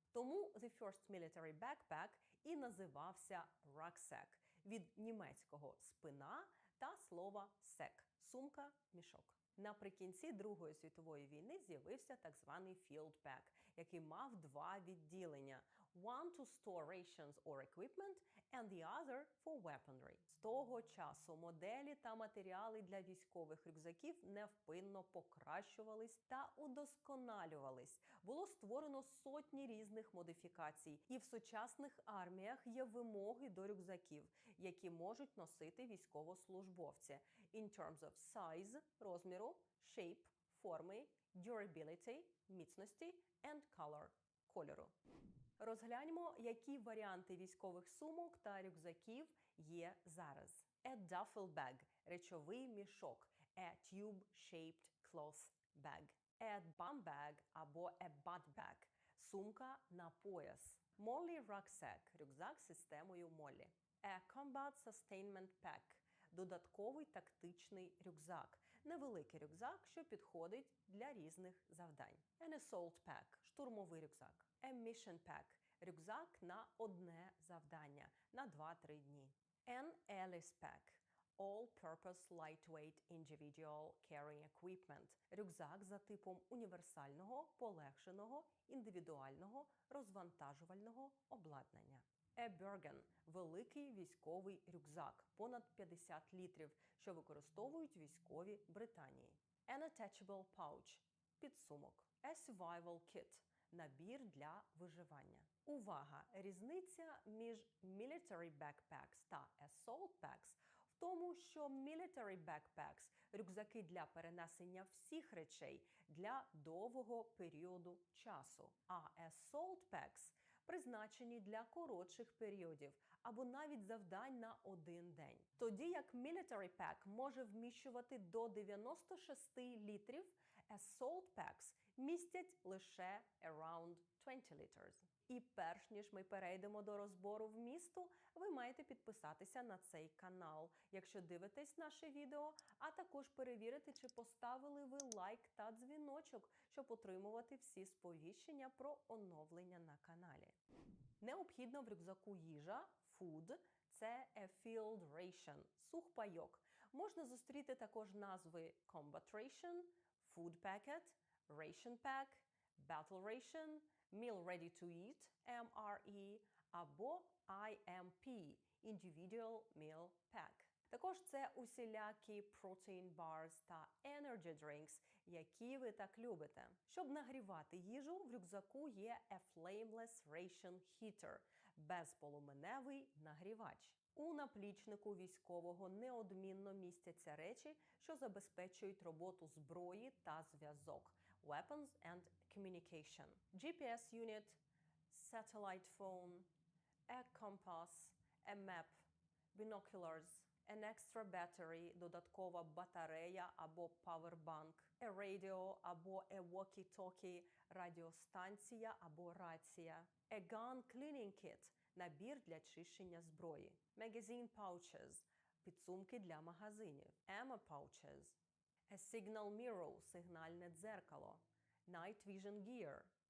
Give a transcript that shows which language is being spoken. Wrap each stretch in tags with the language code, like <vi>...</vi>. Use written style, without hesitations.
<uk>Тому</uk> <en>the first military backpack</en> <uk>і називався rucksack від німецького спина та слова sack – сумка, мішок. Наприкінці Другої світової війни з'явився так званий field pack, який мав два відділення.</uk> <en>One to store rations or equipment and the other for weaponry.</en> <uk>З того часу моделі та матеріали для військових рюкзаків невпинно покращувались та удосконалювались. Було створено сотні різних модифікацій, і в сучасних арміях є вимоги до рюкзаків, які можуть носити військовослужбовці.</uk> <en>In terms of size – розміру, shape – форми, durability – міцності and color – кольору.</en> <uk>Розгляньмо, які варіанти військових сумок та рюкзаків є зараз.</uk> <en>A duffel bag –</en> <uk>речовий мішок.</uk> <en>A tube-shaped cloth bag. A bum bag або a butt bag –</en> <uk>сумка на пояс. Molly rucksack – рюкзак з системою Моллі.</uk> <en>A combat sustainment pack –</en> <uk>додатковий тактичний рюкзак. Невеликий рюкзак, що підходить для різних завдань.</uk> <en>An assault pack –</en> <uk>штурмовий рюкзак.</uk> <en>A mission pack</en> <uk>– рюкзак на одне завдання, на 2-3 дні.</uk> <en>An Alice pack – all-purpose lightweight individual carrying equipment –</en> <uk>рюкзак за типом універсального, полегшеного, індивідуального, розвантажувального обладнання. A Bergen – великий військовий рюкзак, понад 50 літрів, що використовують військові Британії.</uk> <en>An attachable pouch – підсумок. A survival kit –</en> <uk>набір для виживання. Увага! Різниця між</uk> <en>military backpacks</en> <uk>та</uk> <en>assault packs</en> <uk>в тому, що military backpacks – рюкзаки для перенесення всіх речей для довгого періоду часу, а assault packs – призначені для коротших періодів або навіть завдань на один день. Тоді як</uk> <en>military pack</en> <uk>може вміщувати до 96 літрів, assault packs містять лише</uk> <en>around 20 liters.</en> <uk>І перш ніж ми перейдемо до розбору вмісту, ви маєте підписатися на цей канал, якщо дивитесь наше відео, а також перевірити, чи поставили ви лайк та дзвіночок, щоб отримувати всі сповіщення про оновлення на каналі. Необхідно в рюкзаку їжа, food – це</uk> <en>a field ration,</en> <uk>сухпайок. Можна зустріти також назви</uk> <en>combat ration, food packet, ration pack, battle ration, meal ready to eat, MRE, або IMP – individual meal pack.</en> <uk>Також це усілякі</uk> <en>protein bars</en> <uk>та</uk> <en>energy drinks,</en> <uk>які ви так любите. Щоб нагрівати їжу, в рюкзаку є</uk> <en>a flameless ration heater</en> <uk>– безполуменевий нагрівач. У наплічнику військового неодмінно містяться речі, що забезпечують роботу зброї та зв'язок –</uk> <en>weapons and communication. GPS unit, satellite phone, a compass, a map, binoculars, an extra battery –</en> <uk>додаткова батарея</uk> <en>або powerbank, a radio або a walkie-talkie – радіостанція або рація, a gun cleaning kit –</en> <uk>набір для чищення зброї,</uk> <en>magazine pouches –</en> <uk>підсумки для магазинів,</uk> <en>ammo pouches, a signal mirror –</en> <uk>сигнальне дзеркало,</uk> <en>night vision gear,</en>